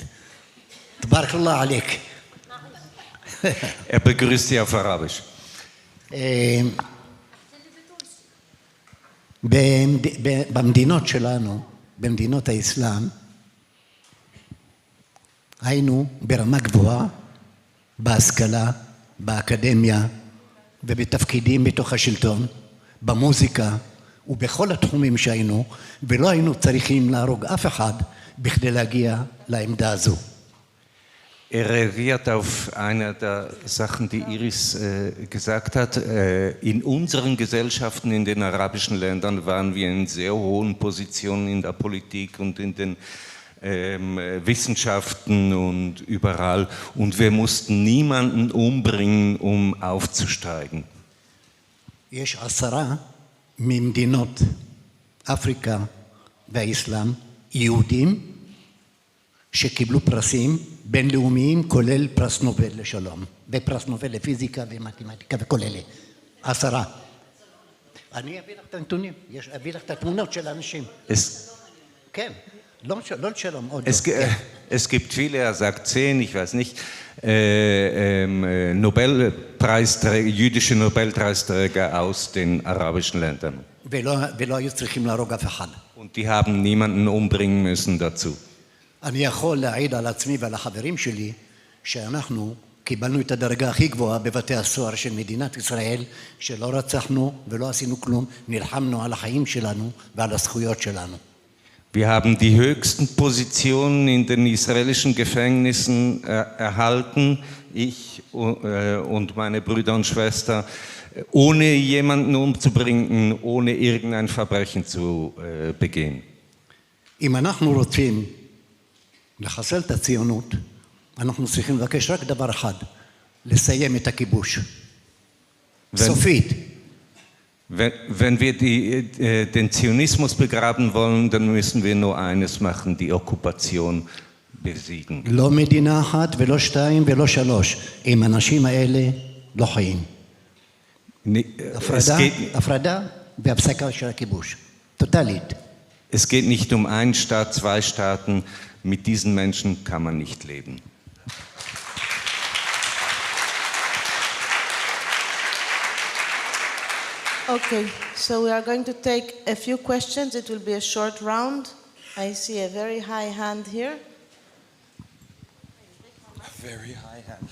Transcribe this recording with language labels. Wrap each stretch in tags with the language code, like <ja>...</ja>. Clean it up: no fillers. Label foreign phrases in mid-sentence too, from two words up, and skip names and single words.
<ar>تبارك الله عليك.</ar> <de>Er begrüßt Sie auf Arabisch.</de> <he>במדינות שלנו, במדינות האסלאם, היינו ברמה גבוהה, בהשכלה, באקדמיה ובתפקידים בתוך השלטון, במוזיקה ובכל התחומים שהיינו, ולא היינו צריכים להרוג אף אחד בכדי להגיע לעמדה הזו.</he> <de>reagiert auf eine der Sachen, die Iris gesagt hat. In unseren Gesellschaften, in den arabischen Ländern, waren wir in sehr hohen Positionen in der Politik und in den Wissenschaften und überall. Und wir mussten niemanden umbringen, um aufzusteigen.</de> <he>יש 10 ממדינות אפריקה והאסלאם, יהודים, שקיבלו פרסים בינלאומיים, כולל פרס נובל לשלום, ופרס נובל לפיזיקה ומתמטיקה וכל אלה. 10. אני אביא לך את הנתונים, אביא לך את התמונות של האנשים. כן, לא לשלום, עוד לא.</he> <de>Es gibt viele, er sagt 10, ich weiß nicht, jüdische Nobelpreisträger aus den arabischen Ländern.</de> <he>ולא היו צריכים להרוג אף אחד.</he> <de>Und die haben niemanden umbringen müssen dazu.</de> <he>אני יכול להעיד על עצמי ועל החברים שלי שאנחנו קיבלנו את הדרגה הכי גבוהה בבתי הסוהר של מדינת ישראל, שלא רצחנו ולא עשינו כלום, נלחמנו על החיים שלנו ועל הזכויות שלנו.</he> <de>Wir haben die höchsten Positionen in den israelischen Gefängnissen erhalten, ich und meine Brüder und Schwestern, ohne jemanden umzubringen, ohne irgendein Verbrechen zu begehen.</de> <he>אם אנחנו רוצים לחסל את הציונות, אנחנו צריכים לבקש רק דבר אחד, לסיים את הכיבוש. סופית.</he> <de>Wenn wir den Zionismus begraben wollen, dann müssen wir nur eines machen, die Okkupation besiegen.</de> <he>לא מדינה אחת ולא שתיים ולא שלוש. עם האנשים האלה לא חיים. הפרדה והפסקה של הכיבוש. טוטלית.</he> <de>Es geht nicht um einen Staat, zwei Staaten. Mit diesen Menschen kann man nicht leben.</de> <en>Okay, so we are going to take a few questions. It will be a short round. I see a very high hand here. A very high hand.</en>